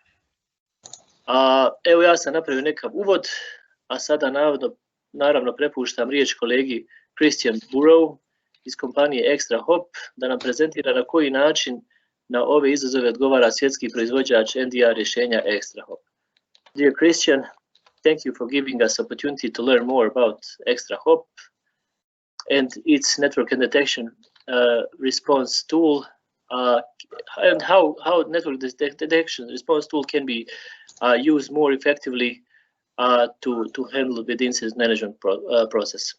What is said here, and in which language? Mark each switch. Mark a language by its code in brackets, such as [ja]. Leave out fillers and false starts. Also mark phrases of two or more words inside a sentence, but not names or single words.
[hr] Evo, ja sam napravio nekav uvod, a sada naravno prepuštam riječ kolegi Christian Burrow iz kompanije ExtraHop da nam prezentira na koji način na ove izazove odgovara svjetski proizvođač NDR rješenja ExtraHop. [en] Dear Christian, thank you for giving us opportunity to learn more about ExtraHop and its network and detection response tool, and how network detection response tool can be used more effectively to handle the incident management process.